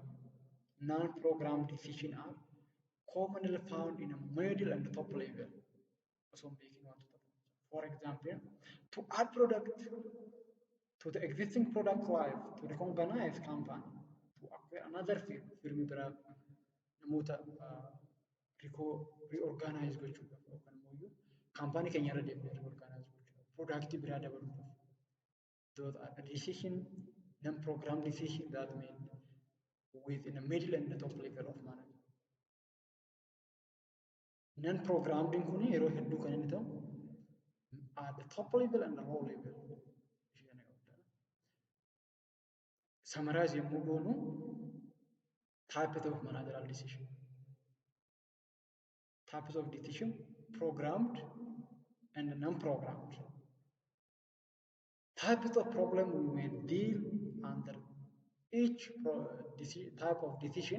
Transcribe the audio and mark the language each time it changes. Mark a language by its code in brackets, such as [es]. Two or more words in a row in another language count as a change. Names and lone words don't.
[en] Non-programmed decisions are commonly found in a middle and top level. So making one to top. For example, to add product to the existing product life, to recognize company, to acquire another firm [om] bira namoota reorganize gochuudhaaf yookaan immoo company keenya irra deemnee reorganize gochuudhaaf product biraa dabaluudhaaf. [en] Those are decision, non-programmed decision that made within the middle and the top level of management. [om] Non-programmed kun yeroo hedduu kan inni ta'u [en] at the top level and the low level. Summarize [om] yommuu goonu [en] types of managerial decision. Types of decision, programmed and non-programmed. Types of problem we may deal under each type of decision.